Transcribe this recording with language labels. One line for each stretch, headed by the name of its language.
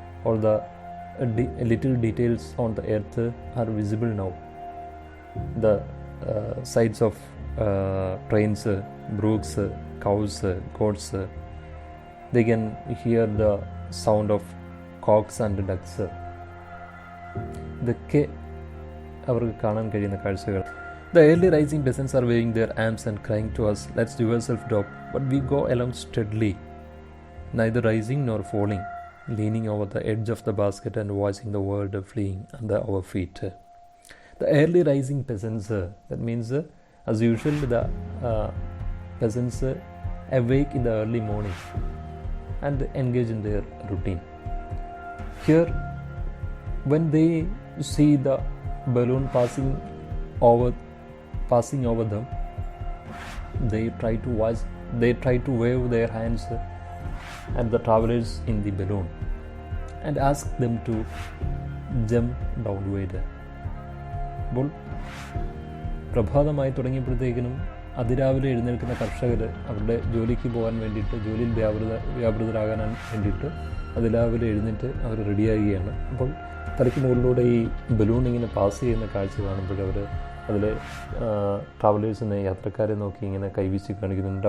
English: All the little details on the earth are visible now. The sides of trains, brooks, cows, goats, they can hear the sound of cocks and ducks.
Malayalam: ഇതൊക്കെ അവർക്ക് കാണാൻ കഴിയുന്ന കാഴ്ചകൾ.
English: The early rising peasants are waving their arms and crying to us, let's do yourself drop. But we go along steadily, neither rising nor falling. leaning over the edge of the basket and watching the world fleeing under our feet. The early rising peasants, that means as usual the peasants awake in the early morning and engage in their routine. Here, when they see the balloon passing over them, they try to wave their hands at the travelers in the balloon and ask them to jump downward.
Malayalam: അപ്പോൾ പ്രഭാതമായി തുടങ്ങിയപ്പോഴത്തേക്കിനും അതിരാവിലെ എഴുന്നേൽക്കുന്ന കർഷകർ അവരുടെ ജോലിക്ക് പോകാൻ വേണ്ടിയിട്ട്, ജോലിയിൽ വ്യാപൃതരാകാൻ വേണ്ടിയിട്ട് അതിരാവിലെ എഴുന്നേറ്റ് അവർ റെഡിയാകുകയാണ്. അപ്പോൾ തലയ്ക്ക് മുകളിലൂടെ ഈ ബലൂൺ ഇങ്ങനെ പാസ് ചെയ്യുന്ന കാഴ്ച കാണുമ്പോൾ അവർ അതിലെ ട്രാവലേഴ്സിനെ, യാത്രക്കാരെ നോക്കി ഇങ്ങനെ കൈവീശി കാണിക്കുന്നുണ്ട്.